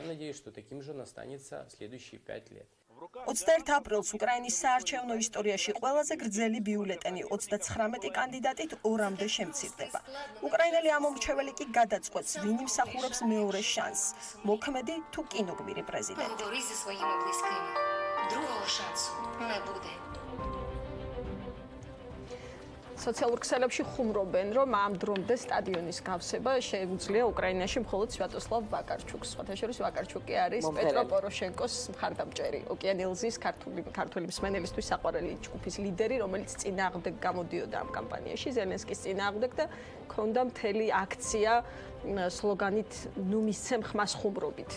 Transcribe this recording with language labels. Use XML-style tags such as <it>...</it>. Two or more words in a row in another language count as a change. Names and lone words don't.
<ka>21 აპრილს უკრაინის საარჩევნო ისტორიაში ყველაზე გრძელი ბიულეტენი 39 კანდიდატით 2-მდე შემცირდება. უკრაინელი ამომრჩეველი კი გადაწყვეტს, ვინ იმსახურებს მეორე შანსს, მოქმედი თუ კინოგმირი პრეზიდენტი.</ka> <uk>Говори зі своїми близькими. Другого шансу не буде.</uk> <ka>სოციალურ ქსელებში ხუმრობენ, რომ ამ დრომდე სტადიონის გავსება შეუძლია უკრაინაში მხოლოდ სვიატოსლავ ვაკარჩუკს. სხვათა შორის ვაკარჩუკი არის პეტრო პოროშენკოს მხარდამჭერი, ოკეანელზის ქართული მსმენელისთვის საყვარელი ჯგუფის ლიდერი, რომელიც წინააღმდეგ გამოდიოდა ამ კამპანიაში, ზელენსკის წინააღმდეგ და ქონდა მთელი აქცია სლოგანით ნუ მისცემ ხმას ხუმრობით.</ka>